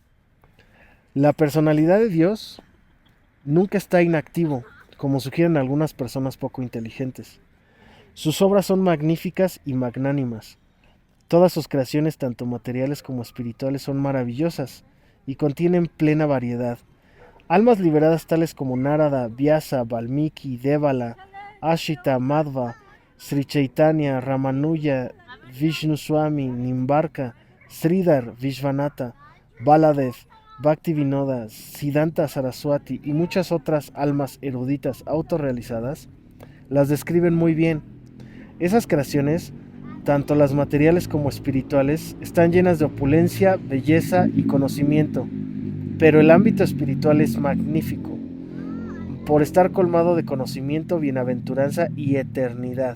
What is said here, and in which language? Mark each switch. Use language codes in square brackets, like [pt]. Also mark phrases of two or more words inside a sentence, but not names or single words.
[es] La personalidad de Dios nunca está inactivo, como sugieren algunas personas poco inteligentes. Sus obras son magníficas y magnánimas. Todas sus creaciones, tanto materiales como espirituales, son maravillosas y contienen plena variedad. Almas liberadas tales como Narada, Vyasa, Valmiki, Devala, Ashita, Madhva, Sri Chaitanya, Ramanuja, Vishnu Swami, Nimbarka, Sridhar, Vishvanatha, Baladev, Bhaktivinoda, Siddhanta Saraswati y muchas otras almas eruditas autorrealizadas las describen muy bien. Esas creaciones, tanto las materiales como espirituales, están llenas de opulencia, belleza y conocimiento, pero el ámbito espiritual es magnífico, por estar colmado de conocimiento, bienaventuranza y eternidad.